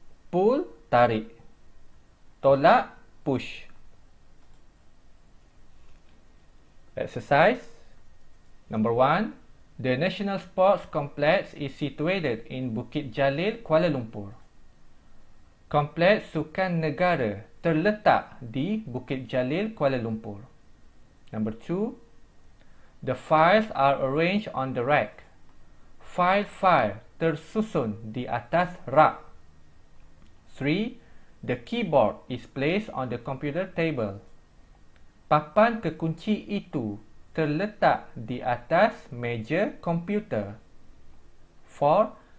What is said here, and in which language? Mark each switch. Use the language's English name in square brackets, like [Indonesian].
[English] Pull, tarik. Tolak, push. Exercise number 1. The National Sports Complex is situated in Bukit Jalil, Kuala Lumpur. [Malay] Kompleks Sukan Negara terletak di Bukit Jalil, Kuala Lumpur. [English] Number 2. The files are arranged on the rack. [Malay] File tersusun di atas rak. [English] 3. The keyboard is placed on the computer table. [Malay] Papan kekunci itu terletak di atas meja komputer. [English] 4.